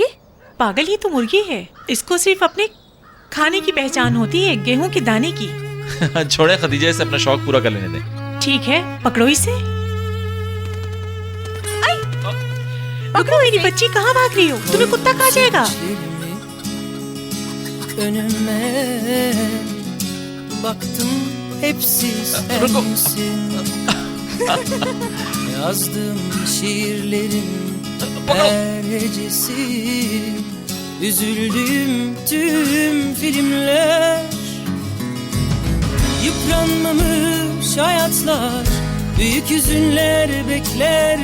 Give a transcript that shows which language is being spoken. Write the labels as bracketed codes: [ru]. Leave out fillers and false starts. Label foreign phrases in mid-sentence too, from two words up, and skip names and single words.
[hi] पागल, ये तो मुर्गी है, इसको सिर्फ अपने खाने की पहचान होती है, गेहूं के दाने की। छोड़े खदीजा, से अपना शौक पूरा कर लेने दें। ठीक है, पकड़ो इसे। पकड़ो मेरी बच्ची, कहाँ भाग रही हो? तुम्हें कुत्ता खा जाएगा। [tr] Önüme baktım, hepsi sensin. Yazdım şiirlerin her hecesi, üzüldüğüm tüm filmler, yıpranmamış hayatlar, büyük hüzünler bekler.